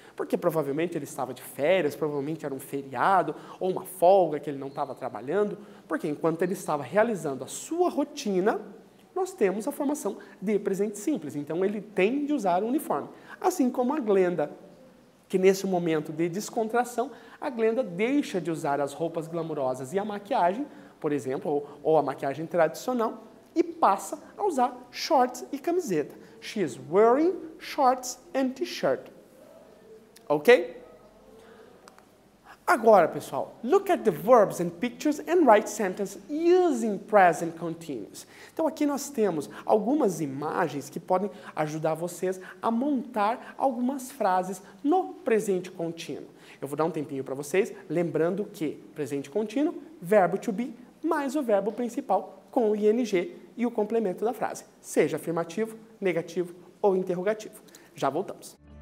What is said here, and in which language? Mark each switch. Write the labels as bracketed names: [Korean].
[Portuguese] Porque provavelmente ele estava de férias, provavelmente era um feriado ou uma folga que ele não estava trabalhando, porque enquanto ele estava realizando a sua rotina, nós temos a formação de presente simples. Então, ele tem de usar o uniforme. Assim como a Glenda, que nesse momento de descontração, a Glenda deixa de usar as roupas glamourosas e a maquiagem, por exemplo, ou a maquiagem tradicional, e passa a usar shorts e camiseta. [English] She is wearing shorts and t-shirt. Ok? [Portuguese] Agora, pessoal, [English] look at the verbs and pictures and write sentence using present continuous. [Portuguese] Então, aqui nós temos algumas imagens que podem ajudar vocês a montar algumas frases no presente contínuo. Eu vou dar um tempinho para vocês, lembrando que presente contínuo, verbo to be, mais o verbo principal com o ing e o complemento da frase, seja afirmativo, negativo ou interrogativo. Já voltamos.